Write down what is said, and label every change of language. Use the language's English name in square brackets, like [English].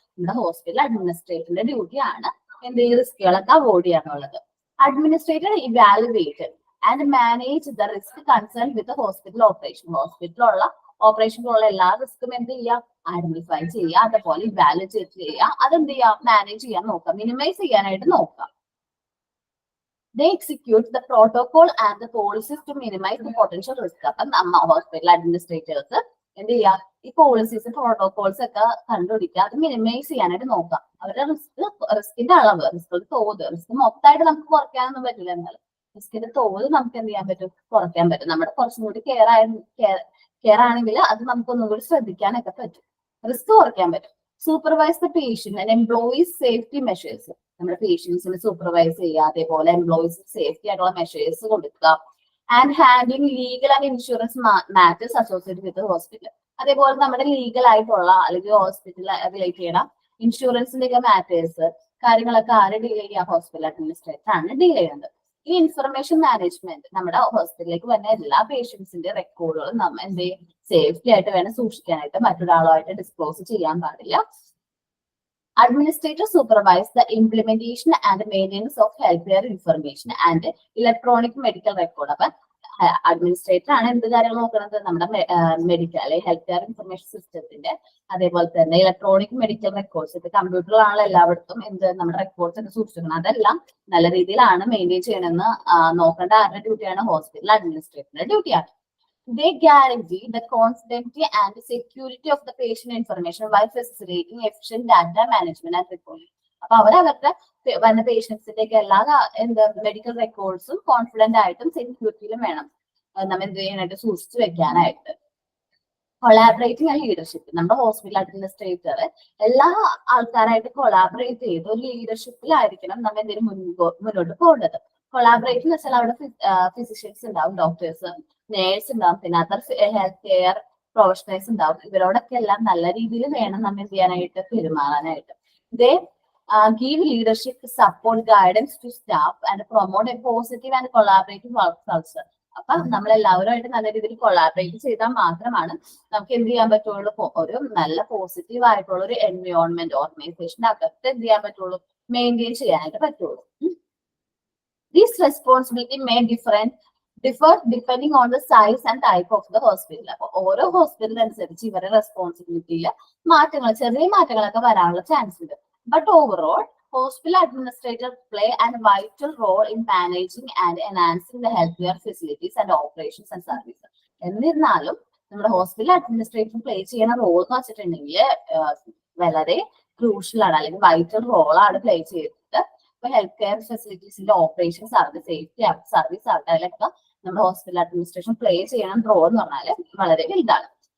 [Malayalam] നമ്മുടെ ഹോസ്പിറ്റൽ അഡ്മിനിസ്ട്രേറ്ററിന്റെ ഡ്യൂട്ടിയാണ് എന്ത് ഈ റിസ്കുകളൊക്കെ അവോയ്ഡ് ചെയ്യാനുള്ളത്. [English] Administrator evaluated and manage the risk concern with hospital operation. [Malayalam] ഹോസ്പിറ്റലിലുള്ള ഓപ്പറേഷനിലുള്ള എല്ലാ റിസ്ക്കും എന്ത് ചെയ്യാം? ഐഡന്റിഫൈ ചെയ്യുക, അതുപോലെ ഇവാലുവേറ്റ് ചെയ്യുക, അതെന്ത് ചെയ്യാം? മാനേജ് ചെയ്യാൻ നോക്കാം, മിനിമൈസ് ചെയ്യാനായിട്ട് നോക്കാം. [English] They execute the protocol and the policies to minimize the potential risk. [Malayalam] അപ്പം നമ്മ ഹോസ്പിറ്റൽ അഡ്മിനിസ്ട്രേറ്റേഴ്സ് എന്ത് ചെയ്യുക? ഈ പോളിസീസ് പ്രോട്ടോകോൾസ് ഒക്കെ കണ്ടുപിടിക്കുക, അത് മിനിമൈസ് ചെയ്യാനായിട്ട് നോക്കാം. അവരുടെ റിസ്കിന്റെ അളവ്, റിസ്കിന്റെ തോത്, റിസ്ക് മൊത്തമായിട്ട് നമുക്ക് കുറയ്ക്കാനൊന്നും പറ്റില്ല, എന്നാലും റിസ്കിന്റെ തോത് നമുക്ക് എന്ത് ചെയ്യാൻ പറ്റും? കുറയ്ക്കാൻ പറ്റും. നമ്മുടെ കുറച്ചും കൂടി കെയർ ആണെങ്കിൽ അത് നമുക്കൊന്നും കൂടി ശ്രദ്ധിക്കാനൊക്കെ പറ്റും, റിസ്ക് കുറയ്ക്കാൻ പറ്റും. [English] Supervise the patient and employees safety measures. [Malayalam] നമ്മുടെ പേഷ്യൻസിനെ സൂപ്പർവൈസ് ചെയ്യുക, അതേപോലെ എംപ്ലോയീസ് സേഫ്റ്റി ആയിട്ടുള്ള മെഷേഴ്സ് കൊടുക്കുക. [English] And handling legal and insurance matters associated with hospital. [Malayalam] അതേപോലെ നമ്മുടെ ലീഗൽ ആയിട്ടുള്ള അല്ലെങ്കിൽ ഹോസ്പിറ്റൽ റിലേറ്റ് ചെയ്യണം ഇൻഷുറൻസിന്റെ ഒക്കെ മാറ്റേഴ്സ് കാര്യങ്ങളൊക്കെ ആര് ഡീൽ ചെയ്യുക? ഹോസ്പിറ്റൽ അഡ്മിനിസ്ട്രേറ്റർ ആണ് ഡീൽ ചെയ്യുന്നത്. ഈ ഇൻഫർമേഷൻ മാനേജ്മെന്റ് നമ്മുടെ ഹോസ്പിറ്റലിലേക്ക് വരുന്ന എല്ലാ പേഷ്യൻസിന്റെ റെക്കോർഡുകളും നമ്മൾ എന്ത് ചെയ്യും? സേഫ്റ്റി ആയിട്ട് വേണം സൂക്ഷിക്കാനായിട്ട്, മറ്റൊരാളുമായിട്ട് ഡിസ്ക്ലോസ് ചെയ്യാൻ പാടില്ല. [English] Administrator supervise the implementation and maintenance of healthcare information and electronic medical record. [Malayalam] അപ്പൊ അഡ്മിനിസ്ട്രേറ്റർ ആണ് എന്ത് കാര്യങ്ങൾ നോക്കുന്നത്? നമ്മുടെ മെഡിക്കൽ അല്ലെങ്കിൽ ഹെൽത്ത് കെയർ ഇൻഫർമേഷൻ സിസ്റ്റത്തിന്റെ, അതേപോലെ തന്നെ ഇലക്ട്രോണിക് മെഡിക്കൽ റെക്കോർഡ്സ്. ഇത് കമ്പ്യൂട്ടറിലാണല്ലോ എല്ലായിടത്തും എന്ത് നമ്മുടെ റെക്കോർഡ്സ് ഒക്കെ സൂക്ഷിക്കുന്നത്. അതെല്ലാം നല്ല രീതിയിലാണ് മെയിൻറ്റെയിൻ ചെയ്യണമെന്ന് നോക്കേണ്ട ആരുടെ ഡ്യൂട്ടിയാണ്? ഹോസ്പിറ്റൽ അഡ്മിനിസ്ട്രേറ്ററിന്റെ ഡ്യൂട്ടിയാണ്. [English] They guarantee the confidentiality and security of the patient information while facilitating efficient data management and reporting. [Malayalam] അപ്പൊ അവരവരുടെ വന്ന പേഷ്യൻസിന്റെ ഒക്കെ എല്ലാ എന്താ മെഡിക്കൽ റെക്കോർഡ്സും കോൺഫിഡന്റ് ആയിട്ടും സെക്യൂരിറ്റിയിലും വേണം നമ്മൾ എന്ത് ചെയ്യാനായിട്ട് സൂക്ഷിച്ചു വെക്കാനായിട്ട്. [English] Collaborating and leadership. [Malayalam] നമ്മുടെ ഹോസ്പിറ്റൽ അഡ്മിനിസ്ട്രേറ്റർ എല്ലാ ആൾക്കാരായിട്ട് കൊളാബറേറ്റ് ചെയ്ത് ഒരു ലീഡർഷിപ്പിലായിരിക്കണം നമ്മൾ എന്തെങ്കിലും മുന്നോട്ട് പോകേണ്ടത്. കൊളാബറേറ്റ് എന്ന് വെച്ചാൽ അവിടെ ഫിസിഷ്യൻസ് ഉണ്ടാവും, ഡോക്ടേഴ്സ്, നേഴ്സ് ഉണ്ടാവും, പിന്നെ അതർ ഹെൽത്ത് കെയർ പ്രൊഫഷണൽസ് ഉണ്ടാവും. ഇവരോടൊക്കെ എല്ലാം നല്ല രീതിയിൽ വേണം നമ്മൾ എന്ത് ചെയ്യാനായിട്ട് പെരുമാറാനായിട്ട്. [English] They give leadership support guidance to staff and promote a positive and collaborative work culture. [Malayalam] അപ്പൊ നമ്മൾ എല്ലാവരുമായിട്ട് നല്ല രീതിയിൽ കൊളാബറേറ്റ് ചെയ്താൽ മാത്രമാണ് നമുക്ക് എന്ത് ചെയ്യാൻ പറ്റുള്ളൂ? ഒരു നല്ല പോസിറ്റീവ് ആയിട്ടുള്ള ഒരു എൻവയോൺമെന്റ് ഓർഗനൈസേഷന്റെ അകത്ത് എന്ത് ചെയ്യാൻ പറ്റുള്ളൂ? മെയിൻറ്റെയിൻ ചെയ്യാനായിട്ട് പറ്റുള്ളൂ. [English] This responsibility may differ depending on the size and type of the hospital. [Malayalam] അപ്പൊ ഓരോ ഹോസ്പിറ്റൽ അനുസരിച്ച് ഇവരുടെ റെസ്പോൺസിബിലിറ്റിയിൽ മാറ്റങ്ങൾ, ചെറിയ മാറ്റങ്ങളൊക്കെ വരാനുള്ള ചാൻസ് ഉണ്ട്. [English] But overall, hospital administrators play a vital role in managing and enhancing the healthcare facilities and operations and services. [Malayalam] എന്നിരുന്നാലും നമ്മുടെ ഹോസ്പിറ്റൽ അഡ്മിനിസ്ട്രേറ്റർ പ്ലേ ചെയ്യുന്ന റോൾ എന്ന് വെച്ചിട്ടുണ്ടെങ്കിൽ വളരെ ക്രൂഷ്യൽ ആണ്, അല്ലെങ്കിൽ വൈറ്റൽ റോളാണ് പ്ലേ ചെയ്തിട്ട്. ഇപ്പൊ ഹെൽത്ത് കെയർ ഫെസിലിറ്റീസിന്റെ ഓപ്പറേഷൻസ് ആവട്ടെ, സേഫ്റ്റി ആവട്ടെ, സർവീസ് ആവട്ടെ, അതിലൊക്കെ നമ്മുടെ ഹോസ്പിറ്റൽ അഡ്മിനിസ്ട്രേഷൻ പ്ലേ ചെയ്യണം റോൾ എന്ന് പറഞ്ഞാൽ വളരെ വലുതാണ്.